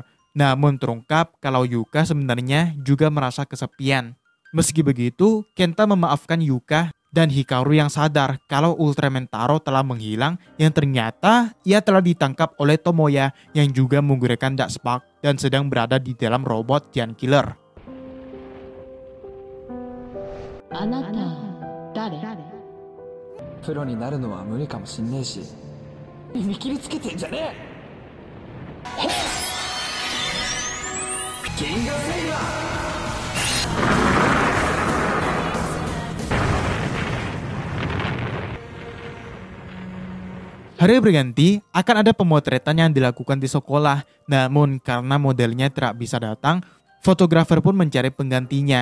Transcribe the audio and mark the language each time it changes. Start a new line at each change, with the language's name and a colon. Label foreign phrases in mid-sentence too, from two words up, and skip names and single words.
Indonesian: Namun terungkap kalau Yuka sebenarnya juga merasa kesepian. Meski begitu, Kenta memaafkan Yuka dan Hikaru yang sadar kalau Ultraman Taro telah menghilang yang ternyata ia telah ditangkap oleh Tomoya yang juga menggunakan Dark Spark dan sedang berada di dalam robot Giant Killer.
Japanese: あなた誰？プロになるのは無理かもしんねえし、見切りつけてんじゃねえ。銀河セイバー。
Indonesian: Hari berganti, akan ada pemotretan yang dilakukan di sekolah. Namun karena modelnya tidak bisa datang, fotografer pun mencari penggantinya.